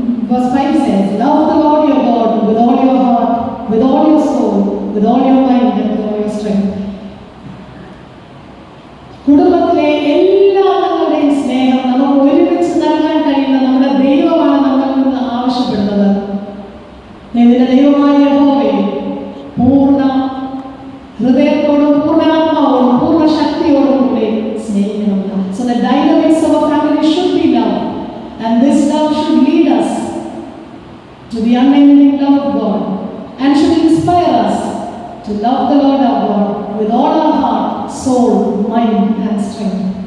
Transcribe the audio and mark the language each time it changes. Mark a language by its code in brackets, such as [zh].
[en] Verse 5 says, love the Lord your God with all your heart, with all your soul, with all your mind and with all your strength. [ml] കുടുംബത്തിലെ എല്ലാ അംഗങ്ങളുടെയും സ്നേഹം നമുക്ക് ഒരുമിച്ച് നൽകാൻ കഴിയുന്ന നമ്മുടെ ദൈവമാണ് നമ്മളിൽ നിന്ന് ആവശ്യപ്പെടുന്നത്. നിന്റെ ദൈവമായ യഹോവയെ പൂർണ്ണ ഹൃദയത്തോടും പൂർണ്ണാത്മാവോടും പൂർണ്ണ ശക്തിയോടും കൂടി സ്നേഹിക്കണം. [en] So the dynamics of a family should be love, and this love should lead us to the unending love of God and should inspire us to love the Lord our God with all our heart, soul, mind and strength.